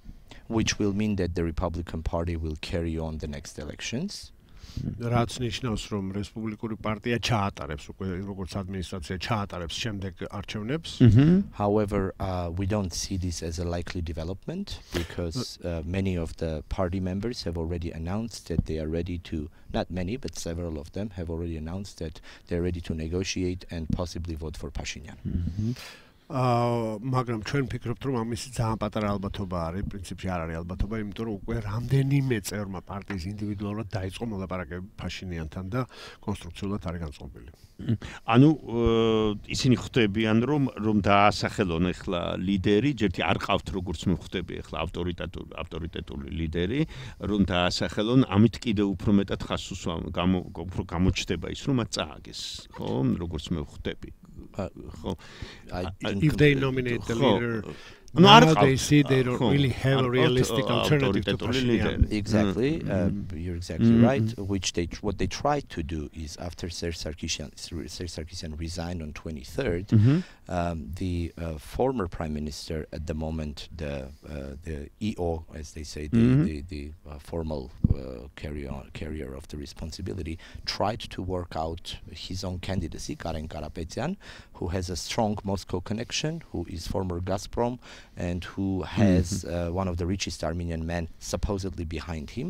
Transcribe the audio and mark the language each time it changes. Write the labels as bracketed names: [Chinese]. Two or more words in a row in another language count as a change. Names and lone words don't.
[English] which will mean that the Republican Party will carry on the next elections. [Georgian] რაც ნიშნავს, რომ რესპუბლიკური პარტია ჩაატარებს უკვე როგორც ადმინისტრაცია ჩაატარებს შემდეგ არჩევნებს. [English] However, we don't see this as a likely development because many of the party members have already announced that they are ready to, not many, but several of them have already announced that they're ready to negotiate and possibly vote for Pashinyan. [Georgian] მაგრამ ჩვენ ვფიქრობთ, რომ ამისი ძალიან პატარა ალბათობა არის, პრინციპში არ არის ალბათობა, იმიტომ რომ უკვე რამდენიმე წევრმა პარტიის ინდივიდუალურად დაიწყო მოლაპარაკებები Pashinyanთან და კონსტრუქციულად არის განწყობილი. ანუ ისინი ხვდებიან, რომ დაასახელონ ახლა ლიდერი, ჯერთი არ ყავთ როგორც მე ხვდები ახლა ავტორიტეტული ლიდერი, რომ დაასახელონ, ამით კიდე უფრო მეტად ხას უსვამ, უფრო გამოჩნდება ის, რომ მათ წააგეს, ხო, როგორც მე ხვდები. [English] If they nominate the leader, now they see they don't really have a realistic alternative to Pashinyan. Exactly, you're exactly right. What they tried to do is after Serge Sarkisyan resigned on 23rd, the former prime minister at the moment, the EO, as they say, the formal carrier of the responsibility, tried to work out his own candidacy, Karen Karapetyan, who has a strong Moscow connection, who is former Gazprom, and who has one of the richest Armenian men supposedly behind him.